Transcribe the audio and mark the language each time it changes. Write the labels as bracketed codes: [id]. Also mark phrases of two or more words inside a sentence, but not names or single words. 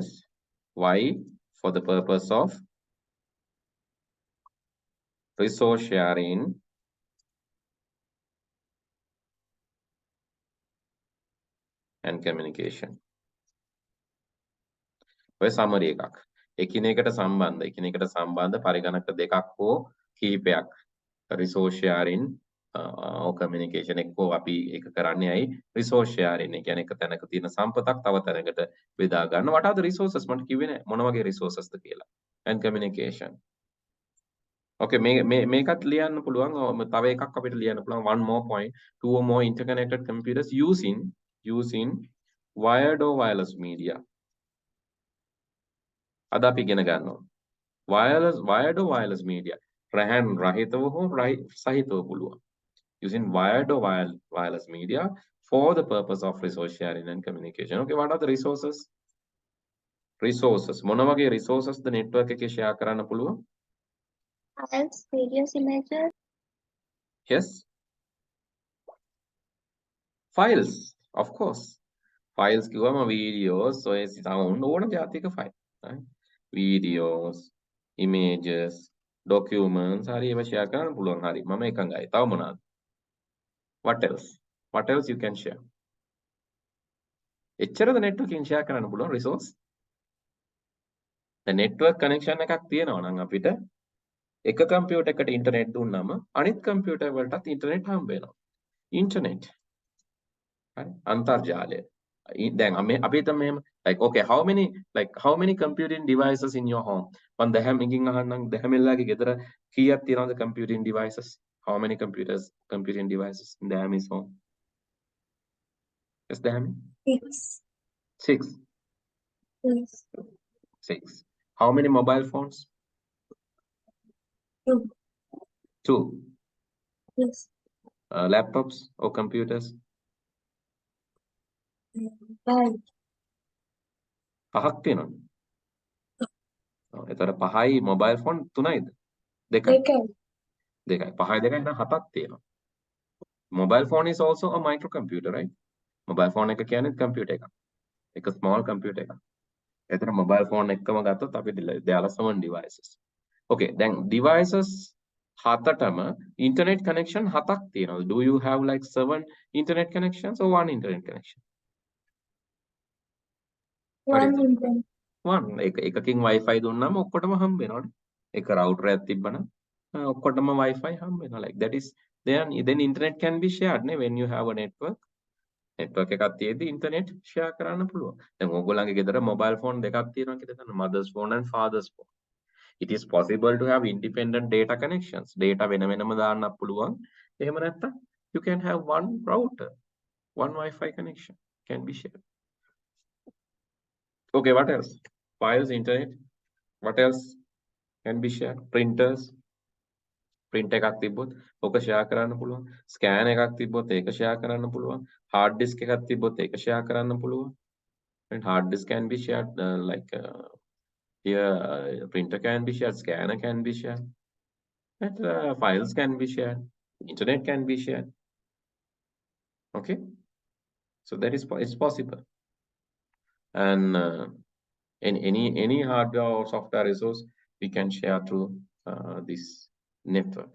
[en] Why? For the purpose of resource sharing and communication. [si] ඔය summary එකක්. එකිනෙකට සම්බන්ධ පරිගණක දෙකක් හෝ කීපයක් [en] resource sharing or communication [si] එක්කෝ අපි ඒක කරන්නේ ඇයි [en] resource sharing [si] ඒ කියන්නේ එක තැනක තියෙන සම්පතක් තව තැනකට බෙදා ගන්න. [en] What are the resources [si] මට කිව්වේ නෑ මොන වගේ resources ද කියලා. [en] And communication. [si] Okay, මේකත් ලියන්න පුළුවන්. තව එකක් අපිට ලියන්න පුළුවන්. [en] One more point. 2 or more interconnected computers using wired or wireless media. [si] අද අපි ඉගෙන ගන්නවා. [en] wired or wireless media. [si] රහන් රහිතව හෝ සහිතව පුළුවන්. [en] using wired or wireless media for the purpose of resource sharing and communication. Okay, what are the resources? Resources. [si] මොන වගේ [en] resources the network [si] එකේ share කරන්න පුළුවන්? [en] Files, videos, images. Yes. Files, of course. [si] Files කිව්වම videos, ඔය sound ඕන ජාතික file. Right? Videos, images, documents, හරි ඒවා share කරන්න පුළුවන්. හරි. මම එකඟයි. තව මොනවාද? [en] What else? What else you can share? [si] එච්චරද network එකෙන් share කරන්න පුළුවන් resource? [en] The network connection [si] එකක් තියෙනවා නම් අපිට එක කම්පියුටර් එකට ඉන්ටර්නෙට් දුන්නාම අනිත් කම්පියුටර් වලටත් ඉන්ටර්නෙට් හම්බ වෙනවා. ඉන්ටර්නෙට්. හරි. අන්තර්ජාලය. දැන් අපි හිතමු මෙහෙම [en] like okay how many computing devices in your home? [si] මම දැහැමින්කින් අහන්නම් දැහැමිල්ලාගේ ගෙදර කීයක් තියෙනවද [en] computing devices? How many computing devices in Dahami's home? Yes, Dahami? 6. 6. Yes. 6. How many mobile phones? 2. 2. Yes. Laptops or computers? 5. [si] පහක් තියෙනවද? එතකොට 5යි [en] mobile phone [si] 3යිද? 2යි. 2යි. 5යි 2යි නම් 7ක් තියෙනවා. [en] Mobile phone is also a microcomputer, right? Mobile phone [si] එක කියන්නේ computer එකක්. එක [en] small computer [si] එකක්. [en] එතන mobile phone [si] එකම ගත්තොත් අපිට [en] they are 7 devices. Okay, then devices හතටම internet connection [si] හතක් තියෙනවා. [en] Do you have like 7 internet connections or one internet connection? One internet. [si] one එකකින් wifi දුන්නාම ඔක්කොටම හම්බ වෙනවනේ. එක router එකක් තිබ්බනම් ඔක්කොටම wifi හම්බ වෙනවා. [en] Like that is then internet can be shared නේ when you have a network. [si] network එකක් තියෙද්දි internet share කරන්න පුළුවන්. දැන් ඕගොල්ලන්ගේ ගෙදර mobile phone දෙකක් තියෙනවා කියලා හිතන්න. [en] mother's phone and father's phone. It is possible to have independent data connections. Data [si] වෙන වෙනම දාන්නත් පුළුවන්. එහෙම නැත්නම් [en] you can have one router, one Wi-Fi connection can be shared. Okay, what else? Files, internet. What else can be shared? Printers. [si] Print එකක් තිබ්බොත් ඔක share කරන්න පුළුවන්. Scan එකක් තිබ්බොත් ඒක share කරන්න පුළුවන්. [en] Hard disk [si] එකක් තිබ්බොත් ඒක share කරන්න පුළුවන්. [en] And hard disk can be shared here printer can be shared, scanner can be shared, and files can be shared, internet can be shared. Okay, so that is it's possible. And in any hardware or software resource we can share through this network.